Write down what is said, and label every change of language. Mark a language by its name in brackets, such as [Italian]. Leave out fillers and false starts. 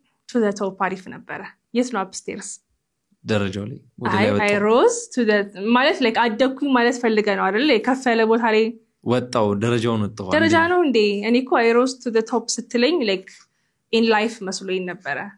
[Amharic] To the top አሪፍ ነበረ የት ነው upstairs ደረጃው ላይ ወደ ላይ I rose to the ማለት like አደኩኝ ማለት ፈልገ ነው አይደል ከፈለ ቦታ ላይ ወጣው ደረጃውን ወጣው ደረጃ ነው እንዴ እኔ እኮ [English] I rose to the top [Amharic] ስትለኝ [English] like in life [Amharic] መስሎኝ ነበረ